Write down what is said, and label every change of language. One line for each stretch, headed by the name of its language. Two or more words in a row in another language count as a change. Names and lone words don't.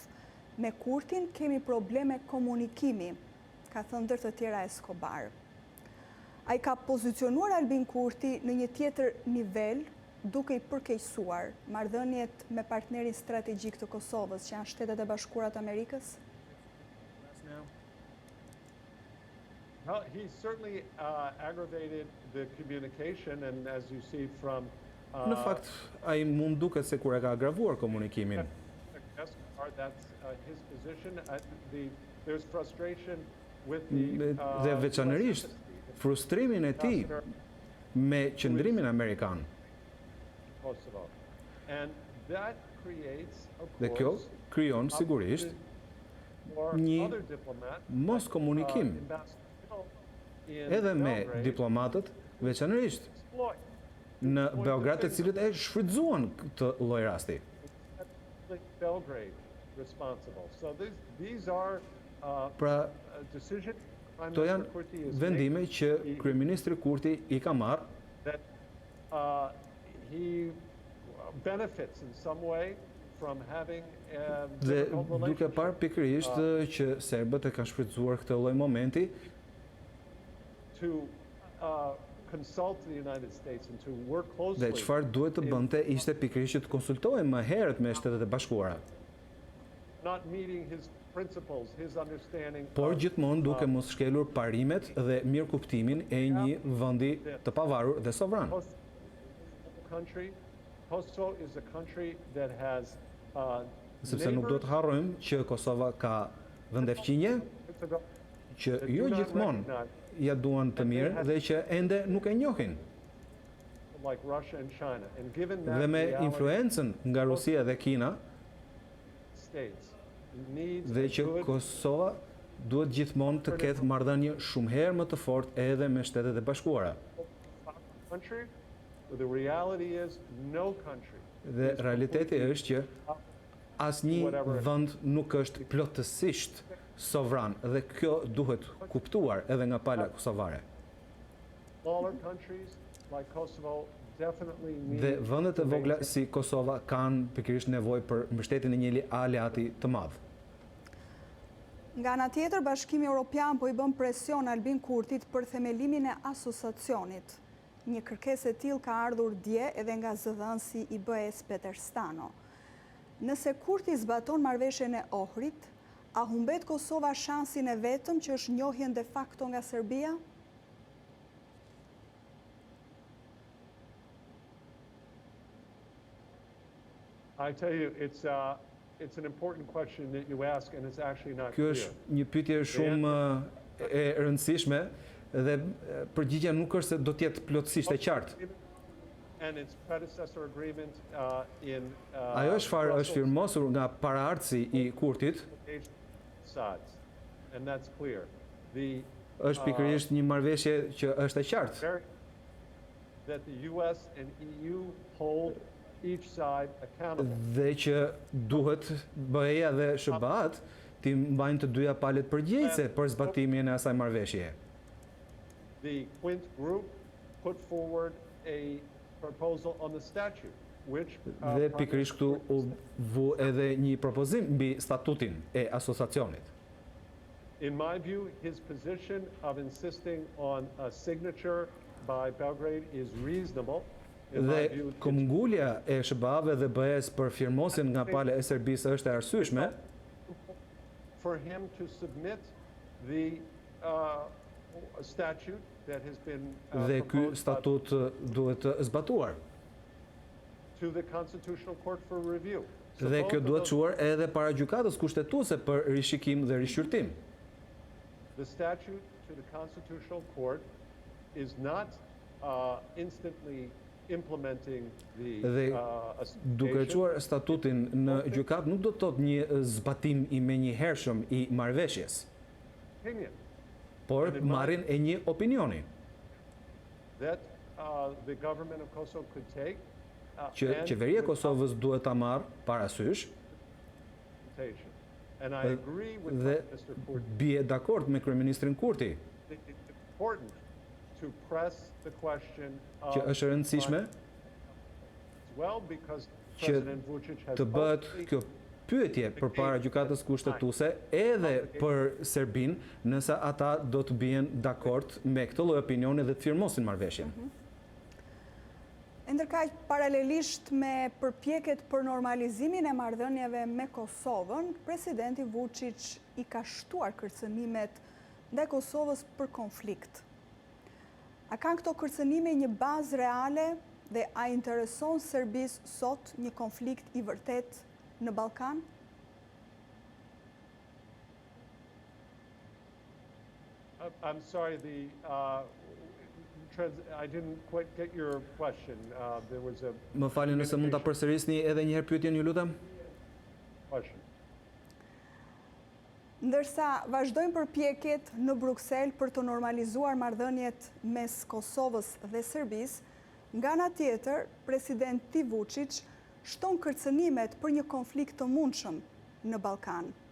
Albanian: Me Kurtin kemi probleme komunikimi, ka thënë ndër të tjera Escobar. Ai ka pozicionuar Albin Kurti në një tjetër nivel, duke i përkeqësuar marrëdhëniet me partnerin strategjik të Kosovës, që janë Shtetet e Bashkuara të Amerikës?
English: Well, he certainly aggravated the communication, and as you see from
Albanian: Në fakt, ai mund duket se kur e ka agravuar komunikimin.
English: that's his position. There's frustration with the
Albanian: Dhe veçanërisht frustrimin e tij me qëndrimin amerikan.
English: Kosovo. And that creates, of
Albanian: Dhe kjo
English: course,
Albanian: krijon sigurisht
English: for
Albanian: një
English: other diplomats,
Albanian: mos komunikim
English: in
Albanian: edhe me
English: Belgrade
Albanian: diplomatët veçanërisht
English: exploit
Albanian: në Beograd, të cilët e shfrytzuan këtë lloj rasti.
English: Belgrade responsible. So these are
Albanian: Pra,
English: decisions.
Albanian: to janë vendime që kryeministri Kurti i ka marrë
English: That he benefits in some way from having a
Albanian: dhe
English: difficult
Albanian: duke
English: relationship.
Albanian: parë pikërisht që serbët e kanë shfrytzuar këtë lloj momenti
English: To consult the United States and to work
Albanian: dhe
English: closely.
Albanian: çfarë duhet të bënte ishte pikërisht që të konsultohej më herët me Shtetet e Bashkuara,
English: Not meeting his principles, his understanding.
Albanian: por
English: of,
Albanian: gjithmonë duke mos shkelur parimet dhe mirëkuptimin e një vendi të pavarur dhe sovran.
English: Kosovo is a country that has
Albanian: Sepse nuk do të harrojmë që Kosova ka vende fqinje që jo gjithmonë ja duan të mirë dhe që ende nuk e njohin.
English: like Russia and China. And given that
Albanian: Dhe me
English: reality,
Albanian: influencën nga Rusia dhe Kina,
English: states needs
Albanian: dhe
English: a
Albanian: që
English: good
Albanian: Kosova duhet gjithmonë të ketë marrëdhënie shumë herë më të fortë edhe me Shtetet e Bashkuara.
English: country, but the reality is no country.
Albanian: Dhe
English: is
Albanian: realiteti
English: completely
Albanian: është që asnjë vend nuk është plotësisht sovran dhe kjo duhet kuptuar edhe nga pala kosovare.
English: Smaller countries like Kosovo definitely need
Albanian: Dhe vendet e
English: to
Albanian: vogla
English: maintain-
Albanian: si Kosova kanë pikërisht nevojë për mbështetjen e një aleati të madh. Nga ana tjetër, Bashkimi Evropian po i bën presion Albin Kurtit për themelimin e asociacionit. Një kërkesë e tillë ka ardhur dje edhe nga zëdhënësi i BE-s Peter Stano. Nëse Kurti zbaton marrëveshjen e Ohrit, a humbet Kosova shansin e vetëm që është njohjen
Latin: de facto
Albanian: nga Serbia?
English: I tell you, it's an important question that you ask, and it's actually not
Albanian: Kjo
English: clear.
Albanian: është një pyetje shumë e rëndësishme dhe përgjigjja nuk është se do të jetë plotësisht e qartë.
English: And its predecessor agreement in
Albanian: Ajo çfarë është firmosur nga paraardhësi i Kurtit
English: sides, and that's clear. The
Albanian: është pikërisht një marrëveshje që është e qartë.
English: that the US and EU hold each side accountable.
Albanian: Dhe që duhet BE-ja dhe SBA-t të mbajnë të dyja palët përgjegjëse për zbatimin e asaj marrëveshjeje.
English: The Quint Group put forward a proposal on the statute, which
Albanian: Dhe pikërisht këtu u vu edhe një propozim mbi statutin e asociacionit.
English: in my view, his position of insisting on a signature by Belgrade is reasonable. In my
Albanian: Dhe
English: view,
Albanian: këmbgulja e SBA-ve dhe BE-s për firmosjen nga pala e Serbisë është e arsyeshme,
English: for him to submit the statute that has been
Albanian: dhe ky
English: proposed by-
Albanian: statut duhet të zbatuar.
English: to the Constitutional Court for review. So
Albanian: Dhe
English: both
Albanian: kjo
English: of
Albanian: duhet
English: those-
Albanian: çuar edhe para gjykatës kushtetuese për rishikim dhe rishqyrtim.
English: The statute to the Constitutional Court is not instantly implementing the
Albanian: Dhe duke
English: association.
Albanian: çuar statutin në gjykat nuk do të thotë një zbatim i menjëhershëm i marrëveshjes,
English: Opinion
Albanian: por marrjen e një opinioni
English: that the government of Kosovo could take
Albanian: që
English: and
Albanian: qeveria e
English: with
Albanian: Kosovës duhet ta marrë parasysh
English: consultation. And I agree with
Albanian: dhe
English: Mr. Kurti.
Albanian: bie dakord me kryeministrin Kurti
English: It's important to press the question of
Albanian: që është e rëndësishme
English: as well, because
Albanian: që
English: President Vučić has
Albanian: të bëhet
English: publicly
Albanian: kjo pyetje përpara gjykatës kushtetuese edhe për Serbinë, nëse ata do të bien dakord me këtë lloj opinioni dhe të firmosin marrëveshjen. Ndërkaq, paralelisht me përpjekjet për normalizimin e marrëdhënieve me Kosovën, presidenti Vučić i ka shtuar kërcënimet ndaj Kosovës për konflikt. A kanë këto kërcënime një bazë reale dhe a intereson Serbisë sot një konflikt i vërtet në Ballkan?
English: I'm sorry, I didn't quite get your question. There was a...
Albanian: Më falni nëse mund ta përsërisni edhe një herë pyetjen, ju lutem?
English: Question.
Albanian: Ndërsa vazhdojnë përpjekjet në Bruksel për të normalizuar marrëdhëniet mes Kosovës dhe Serbisë, nga ana tjetër, presidenti Vučić shton kërcënimet për një konflikt të mundshëm në Ballkan.